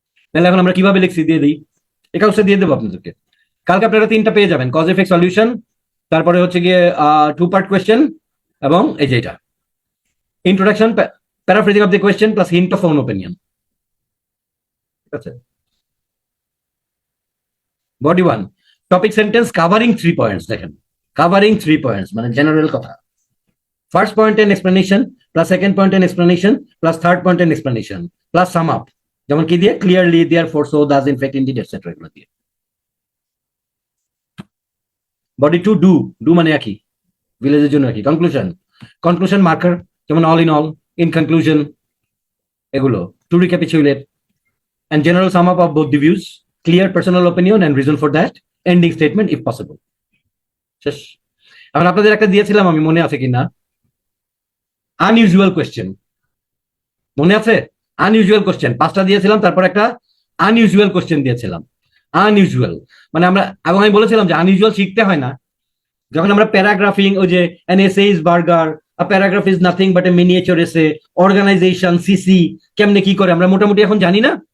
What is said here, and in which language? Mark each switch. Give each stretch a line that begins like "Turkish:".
Bangla: তাহলে এখন আমরা কিভাবে লিখছি দিয়ে দিই, এই কাগজটা দিয়ে দেবো আপনাদেরকে। কালকে আপনারা 3টা পেয়ে যাবেন, কজ এফেক্ট সলিউশন, তারপরে হচ্ছে গিয়ে 2 পার্ট কোয়েশ্চেন, এবং এই যে এটা introduction,
English: paraphrasing of the question plus hint of own opinion.
Bangla: ঠিক আছে।
English: Body 1, topic sentence covering 3 points।
Bangla: দেখেন, covering 3 points মানে জেনারেল কথা।
English: First point and explanation plus second point and explanation plus third point and explanation plus sum up, যেমন কি দিয়ে, clearly, therefore, so, thus, in fact, indeed, etc.
Bangla: এগুলো দিয়ে। Body 2, do মানে একই, ভিলেজের জন্য একই।
English: Conclusion marker, যেমন all in all, in conclusion, এগুলো to recapitulate, and general sum up of both the views, clear personal opinion and reason for that, ending statement if possible.
Bangla: শেষ। এখন আপনাদের একটা দিয়েছিলাম আমি, মনে আছে কিনা, আনইউজুয়াল কোয়েশ্চেন, মনে আছে? আনইউজুয়াল কোয়েশ্চেন 5টা দিয়েছিলাম, তারপর একটা আনইউজুয়াল কোয়েশ্চেন দিয়েছিলাম। আনইউজুয়াল মানে আমরা, এবং আমি বলেছিলাম যে আনইউজুয়াল শিখতে হয় না, যখন আমরা প্যারাগ্রাফিং, ওই যে
English: an essay is burger, a paragraph is nothing but a miniature essay,
Bangla: organization, CC কেমনে কি করে আমরা মোটামুটি এখন জানি না।